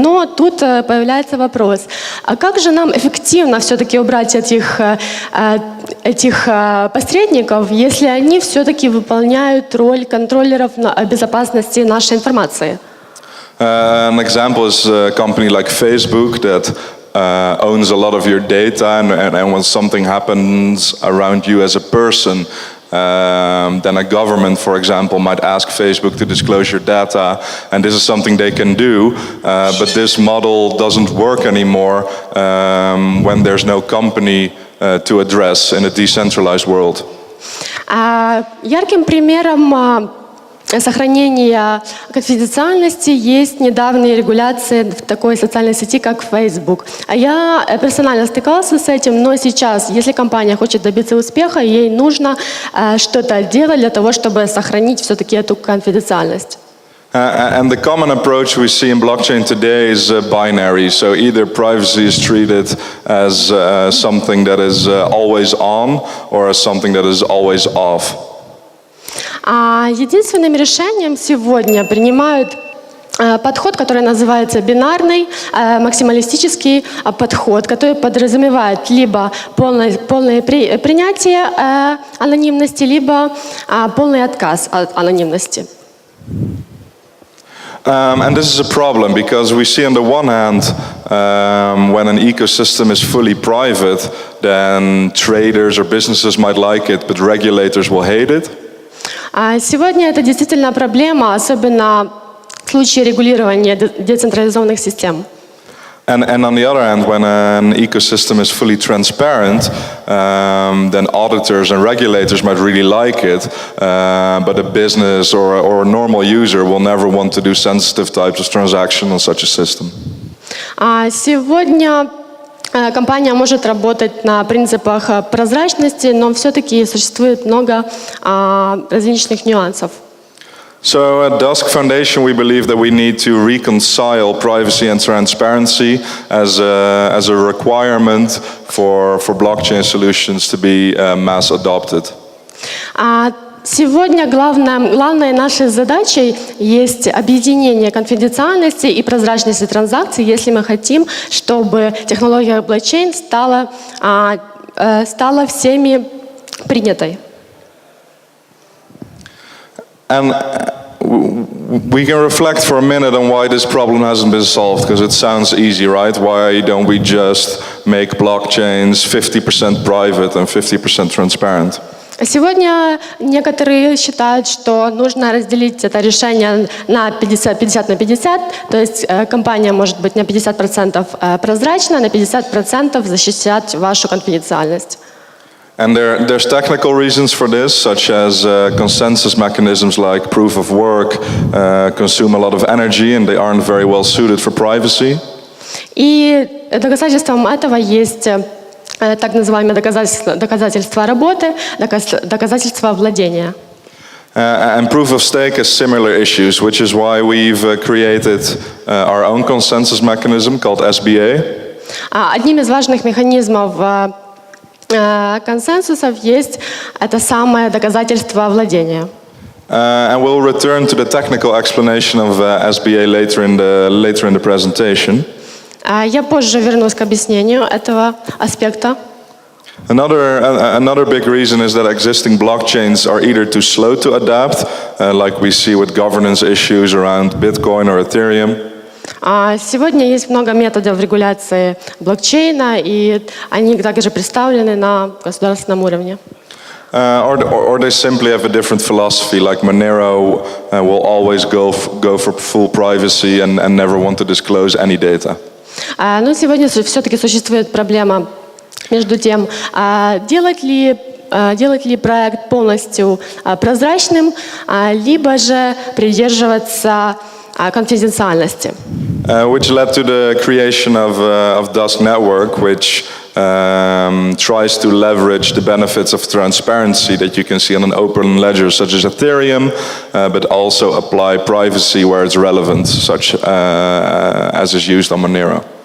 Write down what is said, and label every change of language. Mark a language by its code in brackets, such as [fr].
[ru] Но тут появляется вопрос, а как же нам эффективно все-таки убрать этих посредников, если они все-таки выполняют роль контроллеров безопасности нашей информации? [en] An example is a company like Facebook that owns a lot of your data, and when something happens around you as a person, then a government, for example, might ask Facebook to disclose your data, and this is something they can do, but this model doesn't work anymore when there's no company to address in a decentralized world. [ru] Ярким примером сохранения конфиденциальности есть недавние регуляции в такой социальной сети, как Facebook. Я персонально стыкался с этим, но сейчас, если компания хочет добиться успеха, ей нужно что-то делать для того, чтобы сохранить все-таки эту конфиденциальность. [en] And the common approach we see in blockchain today is binary. So either privacy is treated as something that is always on or as something that is always off. [ru] Единственным решением сегодня принимают подход, который называется бинарный, максималистический подход, который подразумевает либо полное принятие анонимности, либо полный отказ от анонимности. [en] And this is a problem because we see on the one hand, when an ecosystem is fully private, then traders or businesses might like it, but regulators will hate it. [ru] Сегодня это действительно проблема, особенно в случае регулирования децентрализованных систем. [en] And on the other hand, when an ecosystem is fully transparent, then auditors and regulators might really like it, but a business or a normal user will never want to do sensitive types of transaction on such a system. [ru] Сегодня компания может работать на принципах прозрачности, но все-таки существует много различных нюансов. [en] So at DUSK Foundation, we believe that we need to reconcile privacy and transparency as a requirement for blockchain solutions to be mass adopted. [ru] Сегодня главной нашей задачей есть объединение конфиденциальности и прозрачности транзакций, если мы хотим, чтобы технология блокчейн стала всеми принятой. [en] And we can reflect for a minute on why this problem hasn't been solved, because it sounds easy, right? Why don't we just make blockchains 50% private and 50% transparent? [ru] Сегодня некоторые считают, что нужно разделить это решение на 50 на 50, то есть компания может быть на 50% прозрачна, на 50% защищать вашу конфиденциальность. [en] And there's technical reasons for this, such as consensus mechanisms like proof of work consume a lot of energy and they aren't very well suited for privacy. [ru] И доказательством этого есть так называемые доказательства работы, доказательства владения. [en] And proof of stake has similar issues, which is why we've created our own consensus mechanism called SBA. [ru] Одним из важных механизмов консенсусов есть это самое доказательство владения. [en] And we'll return to the technical explanation of SBA later in the presentation. [ru] Я позже вернусь к объяснению этого аспекта. [en] Another big reason is that existing blockchains are either too slow to adapt, like we see with governance issues around Bitcoin or Ethereum. [ru] Сегодня есть много методов регуляции блокчейна, и они также представлены на государственном уровне. [en] Or they simply have a different philosophy, like Monero will always go for full privacy and never want to disclose any data. [ru] Но сегодня все-таки существует проблема между тем, делать ли проект полностью прозрачным, либо же придерживаться конфиденциальности. [en] Which led to the creation of DUSK Network, which tries to leverage the benefits of transparency that you can see on an open ledger such as Ethereum, but also apply privacy where it's relevant, such as is used on Monero.